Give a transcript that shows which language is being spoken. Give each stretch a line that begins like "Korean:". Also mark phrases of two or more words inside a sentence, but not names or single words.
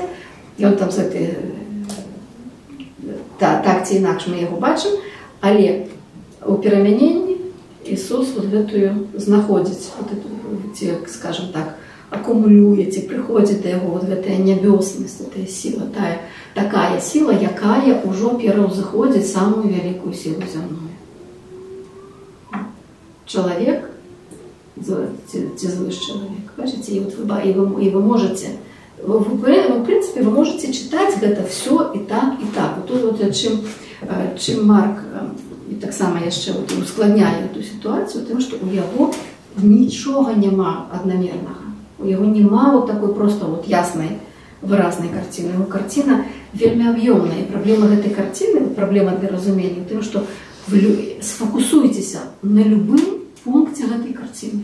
Belarusian: Ён там з гэтай так ці інакш мы яго бачым, але у перамяненні Ісус вот гэтую знаходзіць,
Russian: вот эту,
Belarusian: ці, скажем так, акумулюе, ці прыходзіць да яго вот гэтая нябёснасць, гэтая сіла, такая сіла, якая ўжо пераўзыходзіць самую вялікую сілу зямную. Чалавек, ці звыш чалавек, бачыце, і
Russian: вы можете, в принципе, вы можете читать гэта все и так, и так.
Belarusian: Вот тут вот чым Марк і таксама яшчэ вот ускладняе
Russian: эту ситуацию,
Belarusian: тым, што у яго нічога няма аднамернага. У яго няма вот такой просто вот яснай, выразнай карціны. Его карціна вельмі аб'ёмная. І праблема гэтай карціны, праблема для разумення, тым, што вы сфокусуйцеся на любым пункце гэтай карціны.